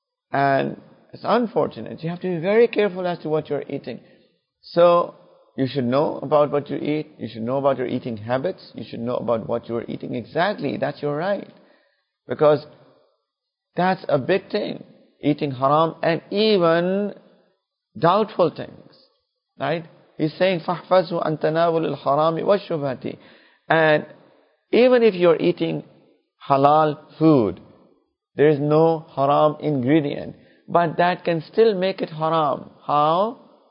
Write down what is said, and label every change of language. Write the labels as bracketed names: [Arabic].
[English] And it's unfortunate. You have to be very careful as to what you're eating. So, You should know about what you eat. You should know about your eating habits. You should know about what you are eating exactly. That's your right. Because that's a big thing. Eating haram and even doubtful things. Right? He's saying, [Arabic] فَحْفَظُوا أَن تَنَاوُلُ الْحَرَامِ وَالشُّبْهَةِ. [English] And even if you're eating halal food, there is no haram ingredient, but that can still make it haram. How?